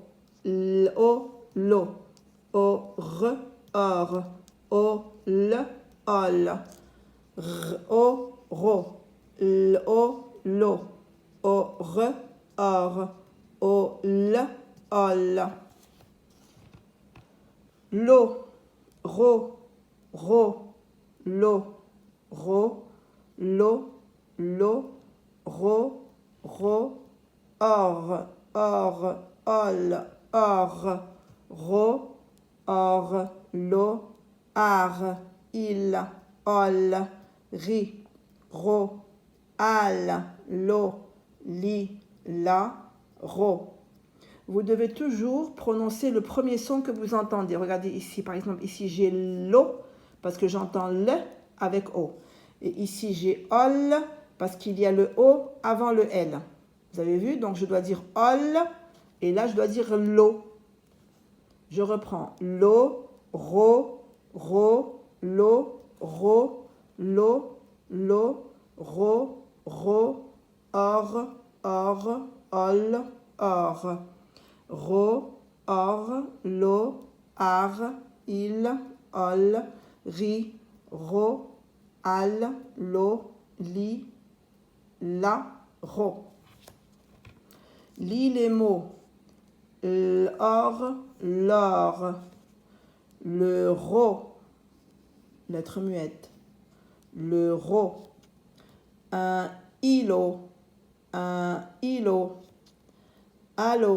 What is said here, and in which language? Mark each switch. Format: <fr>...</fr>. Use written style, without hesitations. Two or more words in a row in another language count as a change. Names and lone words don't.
<fr>L-O, lo. O-R, or. O-L, ol. R-O, ro. L-O, lo. O-R, or. O-L, ol. Lo, ro, ro, lo, ro, lo, lo, ro, ro, or, ol, or, ro, or, lo, ar, il, ol, ri, ro, al, lo, li, la, ro. Vous devez toujours prononcer le premier son que vous entendez. Regardez ici, par exemple, ici j'ai l'o parce que j'entends le avec o. Et ici j'ai ol parce qu'il y a le o avant le l. Vous avez vu? Donc je dois dire ol et là je dois dire lo. Je reprends lo, ro, ro, lo, ro, lo, lo, ro, ro, or, ol, or. Ro, or, lo, ar, il, ol, ri, ro, al, lo, li, la, ro. Lis les mots. L'or, l'or. Le ro, lettre muette. Le ro. Un îlot. Un îlot. Allô.</fr>